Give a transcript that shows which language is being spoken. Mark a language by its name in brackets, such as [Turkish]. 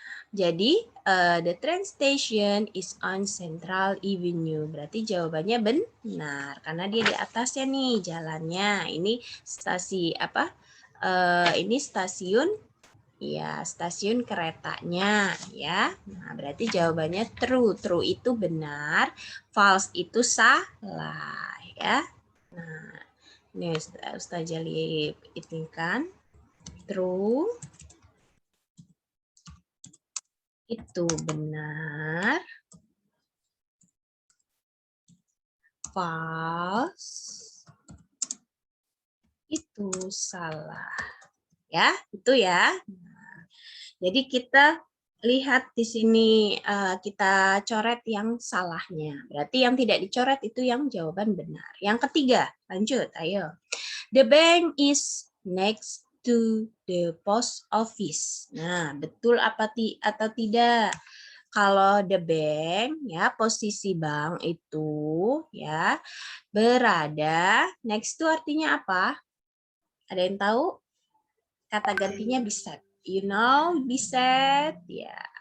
[Indonesian] Jadi [English] the train station is on Central Avenue. [Indonesian] Berarti jawabannya benar karena dia di atasnya nih jalannya. Ini stasi apa? Ini stasiun. Ya, stasiun keretanya ya. Nah, berarti jawabannya true. True itu benar, false itu salah ya. Nah, ini Ustaz Jali ini kan true itu benar, false itu salah. Ya, itu ya. Jadi kita lihat di sini kita coret yang salahnya. Berarti yang tidak dicoret itu yang jawaban benar. Yang ketiga, lanjut, ayo. [English] The bank is next to the post office. [Indonesian] Nah, betul apa atau tidak? Kalau the bank ya posisi bank itu ya berada next to artinya apa? Ada yang tahu? Kata gantinya beside. [English] You know, [Indonesian] beside, ya.